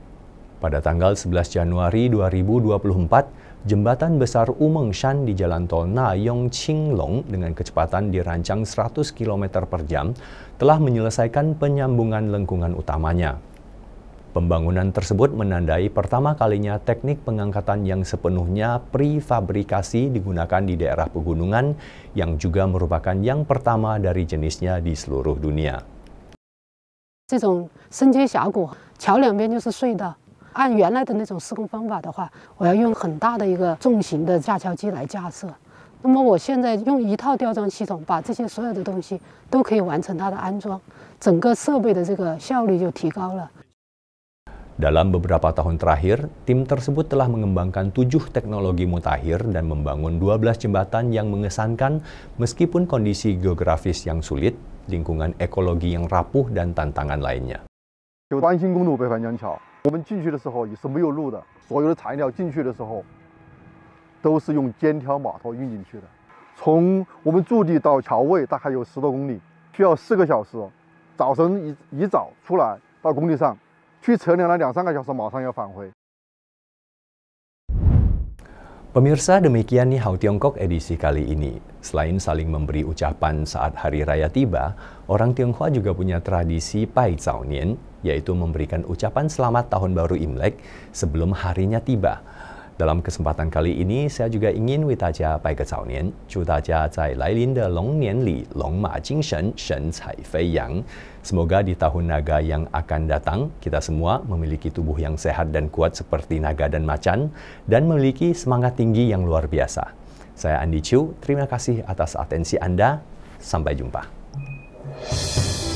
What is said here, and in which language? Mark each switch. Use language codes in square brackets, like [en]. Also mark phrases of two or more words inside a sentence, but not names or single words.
[id] Pada tanggal 11 Januari 2024, Jembatan besar Umengshan di Jalan Tol Nayong Qinglong dengan kecepatan dirancang 100 km per jam telah menyelesaikan penyambungan lengkungan utamanya. Pembangunan tersebut menandai pertama kalinya teknik pengangkatan yang sepenuhnya prefabrikasi digunakan di daerah pegunungan yang juga merupakan yang pertama dari jenisnya di seluruh dunia. [zh] 这种升阶峡谷，桥两边就是隧道。按原来的那种施工方法的话，我要用很大的一个重型的架桥机来架设。那么我现在用一套吊装系统，把这些所有的东西都可以完成它的安装，整个设备的这个效率就提高了。 [id] Dalam beberapa tahun terakhir, tim tersebut telah mengembangkan 7 teknologi mutakhir dan membangun 12 jembatan yang mengesankan meskipun kondisi geografis yang sulit, lingkungan ekologi yang rapuh, dan tantangan lainnya. [zh] 就安新公路北环江桥，我们进去的时候也是没有路的，所有的材料进去的时候都是用肩挑马头运进去的。从我们驻地到桥位大概有10多公里，需要4个小时。早晨一早出来到工地上，去测量了2-3个小时，马上要返回。 [id] Pemirsa, demikian Ni Hao Tiongkok edisi kali ini. Selain saling memberi ucapan saat Hari Raya tiba, orang Tionghoa juga punya tradisi [zh] 拜早年, [id] yaitu memberikan ucapan selamat Tahun Baru Imlek sebelum harinya tiba. Dalam kesempatan kali ini, saya juga ingin [zh] 为大家拜个早年，祝大家在来临的龙年里龙马精神，神采飞扬。 [id] Semoga di tahun naga yang akan datang, kita semua memiliki tubuh yang sehat dan kuat seperti naga dan macan, dan memiliki semangat tinggi yang luar biasa. Saya Andi Chiu, terima kasih atas atensi Anda. Sampai jumpa.